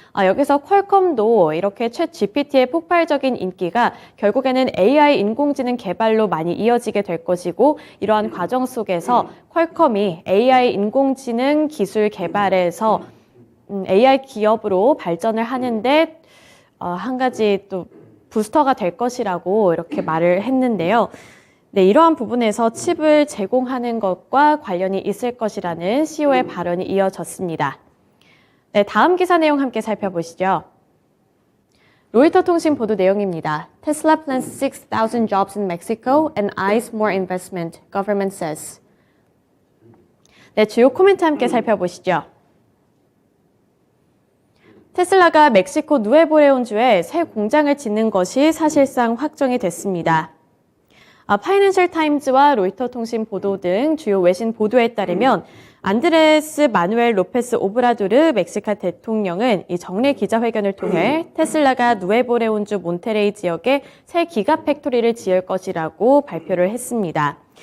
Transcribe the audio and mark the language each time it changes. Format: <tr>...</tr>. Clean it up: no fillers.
<ko>여기서 퀄컴도 이렇게 챗GPT의 폭발적인 인기가 결국에는 AI 인공지능 개발로 많이 이어지게 될 것이고 이러한 과정 속에서 퀄컴이 AI 인공지능 기술 개발에서 AI 기업으로 발전을 하는데 한 가지 또 부스터가 될 것이라고 이렇게 말을 했는데요. 네, 이러한 부분에서 칩을 제공하는 것과 관련이 있을 것이라는 CEO의 발언이 이어졌습니다. 네, 다음 기사 내용 함께 살펴보시죠. 로이터 통신 보도 내용입니다.</ko> <en>Tesla plans 6,000 jobs in Mexico and eyes more investment, government says.</en> <ko>네, 주요 코멘트 함께 살펴보시죠. 테슬라가 멕시코 누에보레온주에 새 공장을 짓는 것이 사실상 확정이 됐습니다. 파이낸셜 타임즈와 로이터 통신 보도 등 주요 외신 보도에 따르면 안드레스 마누엘 로페스 오브라도르 멕시카 대통령은 이 정례 기자회견을 통해 테슬라가 누에보레온주 몬테레이 지역에 새 기가 팩토리를 지을 것이라고 발표를 했습니다.</ko>